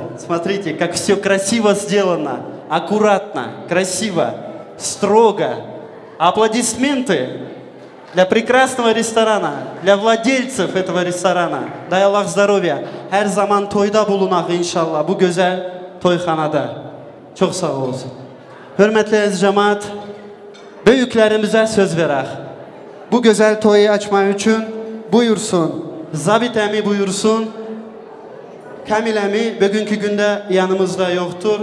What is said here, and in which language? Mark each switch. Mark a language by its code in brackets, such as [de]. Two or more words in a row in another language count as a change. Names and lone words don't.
[ru] Смотрите, как все красиво сделано, аккуратно, красиво, строго. Аплодисменты для прекрасного ресторана, для владельцев этого ресторана. Дай Аллах здоровья. [tr] Her zaman toyda bulunak inşallah bu güzel toyxanada. Çok sağ olsun. Hürmetli aziz cemaat, büyüklerimize söz verək. Bu güzel toyu açmak için buyursun. Zabit əmi buyursun. Kamil əmi bugünkü günde yanımızda yoktur.